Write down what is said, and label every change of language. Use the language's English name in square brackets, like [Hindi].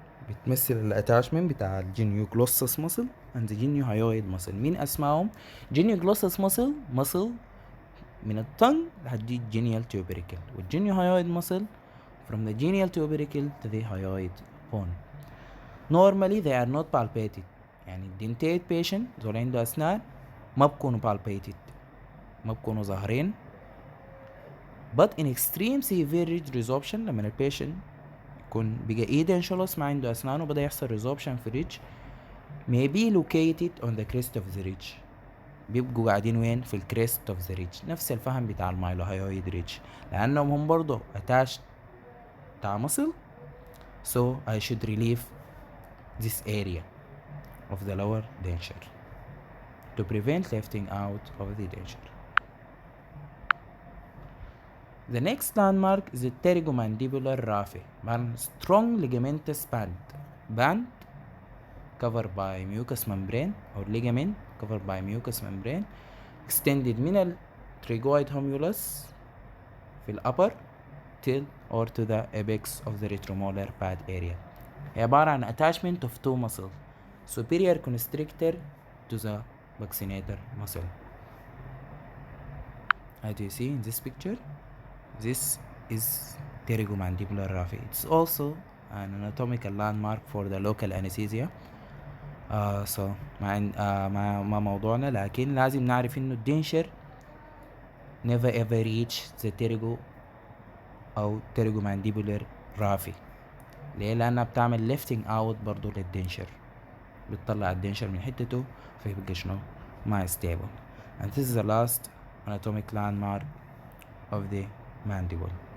[Arabic] بتمثل الاتاشمنت بتاع الجينيوغلوسس muscle and the geniohyoid muscle. مين اسمائهم؟ genioglossus muscle من الطن لحد الجينيال tubercle، والجينيوهايويد muscle from the genial tubercle to the hyoid bone. [English] Normally they are not palpated، [Arabic] يعني dentate patient زول عنده أسنان ما بكونوا palpated، ما بكونوا ظاهرين. [English] but in extreme severe ridge resorption [Arabic] لما البيشنت يكون بقى edentulous ما عنده أسنان وبدأ يحصل resorption في ridge [English] may be located on the crest of the ridge، [Arabic] بيبقوا قاعدين وين؟ في الكريست اوف ذا ريدج، نفس الفهم بتاع المايلوهايويد ريدج، لانهم هم برضو attached بتاع muscle. [English] so I should relieve this area of the lower denture to prevent lifting out of the denture. The next landmark is the pterygomandibular raphe. Strong ligamentous band covered by mucous membrane or ligament covered by mucous membrane extended من التريجويد humulus في الأبر till or to the apex of the retromolar pad area. [Arabic] هي عبارة عن [English] attachment of two muscles, superior constrictor to the buccinator muscle. As you see in this picture, this is pterygomandibular raphe. It's also an anatomical landmark for the local anesthesia. [Arabic] So ما موضوعنا، لكن لازم نعرف انه الدنشر [English] never ever reach the pterygo [Arabic] او pterygomandibular raphe. ليه؟ لانها بتعمل lifting out برضو للدنشر، بتطلع الدنشر من حتته فيبقى شنو ما stable. [English] And this is the last anatomic landmark of the mandible.